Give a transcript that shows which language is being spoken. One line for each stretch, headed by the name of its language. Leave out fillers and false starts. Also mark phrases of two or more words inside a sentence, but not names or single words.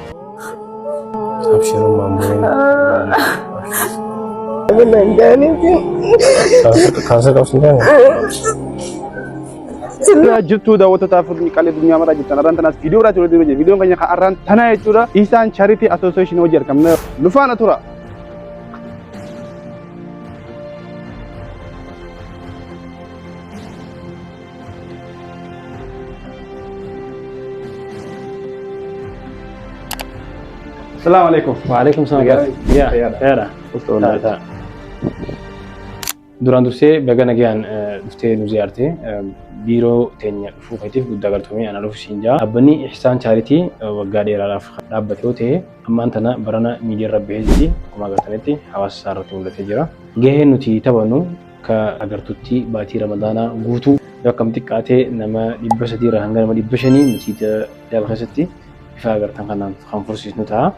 Oromo: Jirtu daawwattoota fuudhanii qallee addunyaa maraa jirtan Arantanas viidiyoo irraa jiru viidiyoon keenya kan Arantana jechuudha. Ihsan Charity Association hojii argamna. Nu faana tura.
Arabic: السلام عليكم. وعليكم السلام. Ya.
Oromo: Duraan dursee baga nagaan dhuftee nu ziyaarte biiroo teenya dhufuu keetiif guddaa galatoomee ana dhufu siin jaa. Dhaabbanni Ihsan Charity waggaa dheeraadhaaf dhaabbate yoo ta'e ammaan tana barana miidiyaa irra bahee jirti. Akkuma agartanitti hawaasa isaa irratti mul'atee jira. Gaheen nuti taphannu ka agartutti baatii Ramadaanaa guutuu yoo akkam xiqqaatee nama 300 irraa hanga nama 500 nuti daaba keessatti bifa agartan kanaan kan fursiisnu ta'a.